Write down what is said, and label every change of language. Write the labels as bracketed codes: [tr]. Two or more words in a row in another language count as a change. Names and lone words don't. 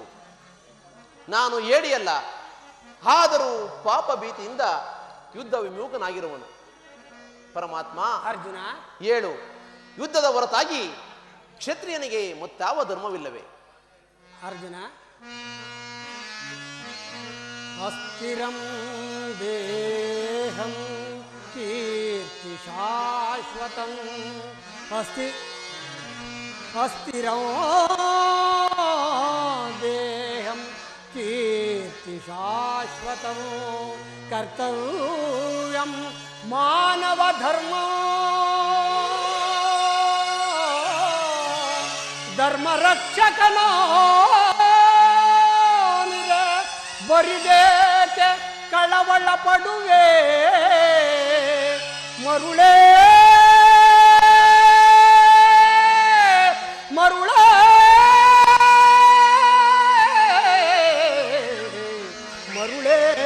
[kn] ನಾನು ಏಡಿಯಲ್ಲ, ಆದರೂ ಪಾಪ ಭೀತಿಯಿಂದ ಯುದ್ಧ ವಿಮುಖನಾಗಿರುವನು. ಪರಮಾತ್ಮ, ಅರ್ಜುನ, ಏಳು. ಯುದ್ಧದ ಹೊರತಾಗಿ ಕ್ಷತ್ರಿಯನಿಗೆ ಮತ್ತಾವ ಧರ್ಮವಿಲ್ಲವೇ? [sa] ಅರ್ಜುನ, ಅಸ್ಥಿರಂ ದೇಹಂ ಕೀರ್ತಿ ಶಾಶ್ವತಂ ಅಸ್ಥಿರಂ ದೇಹಂ ಕೀರ್ತಿ ಶಾಶ್ವತಂ [kn] ಕರ್ತವ್ಯಂ ಮಾನವ ಧರ್ಮ ಧರ್ಮ ರಕ್ಷಕನೋ ಬರಿದೇಕೆ ಕಳವಳ ಪಡುವೆ ಮರುಳೇ ಮರುಳೇ ಮರುಳೇ.